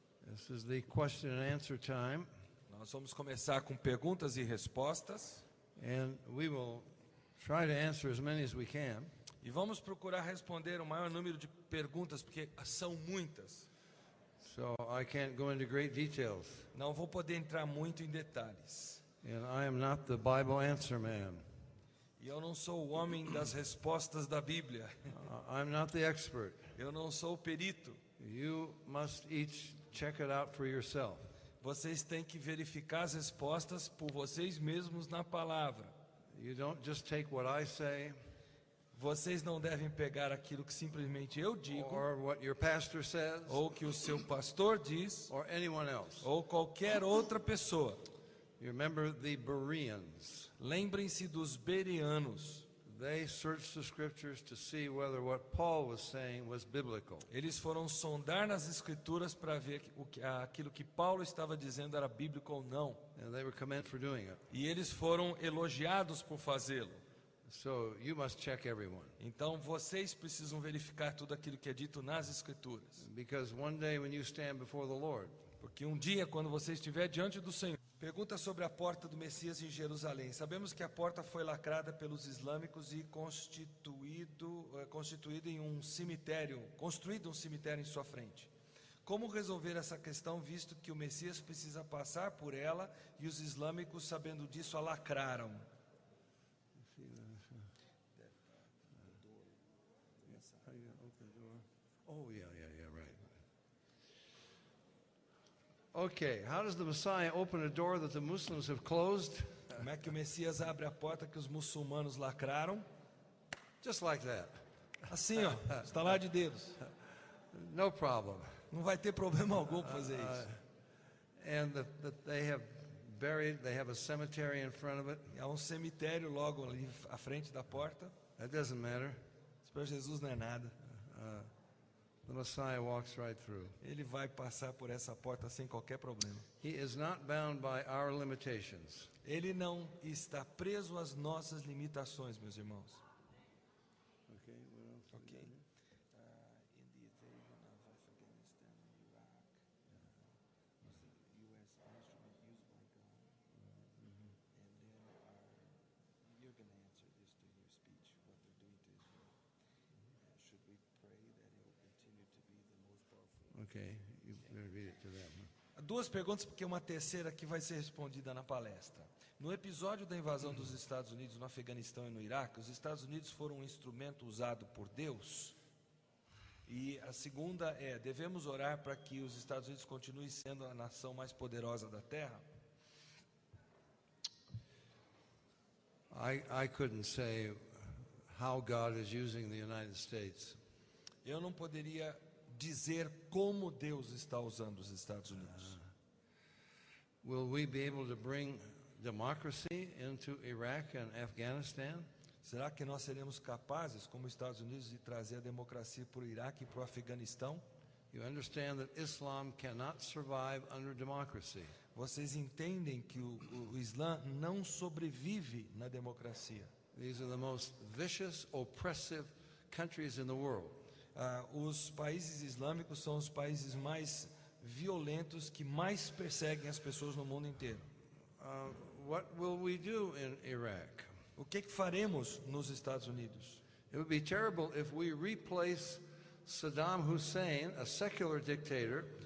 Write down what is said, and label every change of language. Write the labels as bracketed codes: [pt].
[en] This is the question and answer time, [pt] Nós vamos começar com perguntas e respostas [en] and we will try to answer as many as we can. [pt] e vamos procurar responder o maior número de perguntas, porque são muitas. [en] So I can't go into great details, [pt] Não vou poder entrar muito em detalhes. [en] and I am not the Bible answer man. [pt] E eu não sou o homem das respostas da Bíblia. [en] I'm not the expert. [pt] Eu não sou o perito. [en] You must each check it out for yourself. [pt] Vocês têm que verificar as respostas por vocês mesmos na palavra. [en] You don't just take what I say [pt] Vocês não devem pegar aquilo que simplesmente eu digo, [en] or what your pastor says [pt] ou que o seu pastor diz, [en] or anyone else. [pt] ou qualquer outra pessoa. [en] You remember the Bereans. [pt] Lembrem-se dos bereanos. [en] They searched the scriptures to see whether what Paul was saying was biblical. [pt] Eles foram sondar nas escrituras para ver aquilo que Paulo estava dizendo era bíblico ou não. [en] And they were commended for doing it. [pt] E eles foram elogiados por fazê-lo. [en] So you must check everyone. [pt] Então vocês precisam verificar tudo aquilo que é dito nas escrituras. [en] Because one day when you stand before the Lord, [pt] Porque um dia, quando você estiver diante do Senhor... Pergunta sobre a porta do Messias em Jerusalém. Sabemos que a porta foi lacrada pelos islâmicos e construído um cemitério em sua frente. Como resolver essa questão, visto que o Messias precisa passar por ela e os islâmicos, sabendo disso, a lacraram? [en] oh yeah, right. Okay, how does the Messiah open a door that the Muslims have closed? [pt] Como é que o Messias abre a porta que os muçulmanos lacraram? [en] Just like that. [pt] Assim, ó, estalar de dedos. [en] No problem. [pt] Não vai ter problema algum para fazer isso. [en] And they have a cemetery in front of it. [pt] Há um cemitério logo ali à frente da porta. [en] That doesn't matter. [pt] Isso para Jesus não é nada. [en] The Messiah walks right through. [pt] Ele vai passar por essa porta sem qualquer problema. [en] He is not bound by our limitations. [pt] Ele não está preso às nossas limitações, meus irmãos. [en] Okay, what else? Ok. In the invasion of Afghanistan and Iraq, was the U.S. instrument used by God? And then you're going to answer this during your speech, what they're doing to Israel. Should we pray that it will continue to be the most powerful? Okay, you better read it to them. [pt] Duas perguntas, porque uma terceira que vai ser respondida na palestra. No episódio da invasão dos Estados Unidos no Afeganistão e no Iraque, os Estados Unidos foram um instrumento usado por Deus? E a segunda é, devemos orar para que os Estados Unidos continuem sendo a nação mais poderosa da Terra? [en] I couldn't say how God is using the United States. [pt] Eu não poderia dizer como Deus está usando os Estados Unidos. [en] Will we be able to bring democracy into Iraq and Afghanistan? [pt] Será que nós seremos capazes, como Estados Unidos, de trazer a democracia para o Iraque e para o Afeganistão? [en] You understand that Islam cannot survive under democracy. [pt] Vocês entendem que o Islã não sobrevive na democracia. [en] These are the most vicious, oppressive countries in the world. [pt] Os países islâmicos são os países mais violentos que mais perseguem as pessoas no mundo inteiro. [en] What will we do in Iraq? [pt] O que faremos nos Estados Unidos? [en] It would be terrible if we replace Saddam Hussein, a secular dictator,